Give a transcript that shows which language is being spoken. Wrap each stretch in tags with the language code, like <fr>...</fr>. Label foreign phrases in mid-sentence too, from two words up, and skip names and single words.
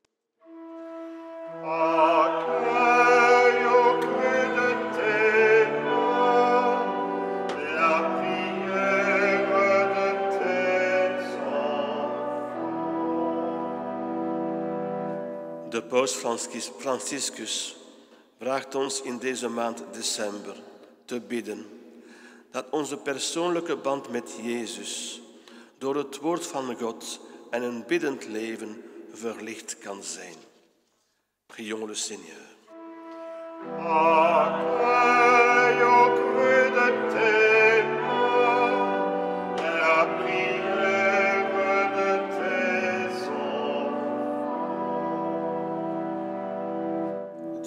<fr>Accueille au creux de tes mains la prière de tes enfants.</fr> <nl>De Paus Franciscus vraagt ons in deze maand december te bidden dat onze persoonlijke band met Jezus door het woord van God en een biddend leven verlicht kan zijn.</nl> <fr>Prions le Seigneur. Accueille au creux de tes mains la prière de tes enfants.</fr>